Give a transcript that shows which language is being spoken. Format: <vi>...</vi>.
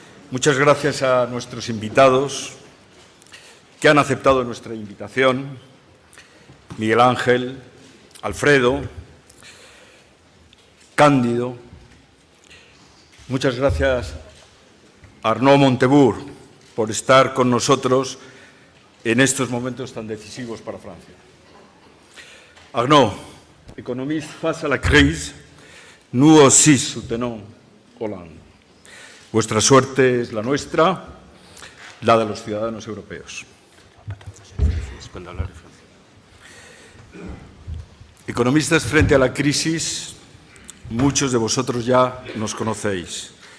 <es>Muchas gracias a nuestros invitados que han aceptado nuestra invitación, Miguel Ángel, Alfredo, Cándido. Muchas gracias a Arnaud Montebourg por estar con nosotros en estos momentos tan decisivos para Francia.</es> <fr>Arnaud, économiste face à la crise, nous aussi soutenons Hollande.</fr> <es>Vuestra suerte es la nuestra, la de los ciudadanos europeos. Economistas frente a la crisis, muchos de vosotros ya nos conocéis.</es>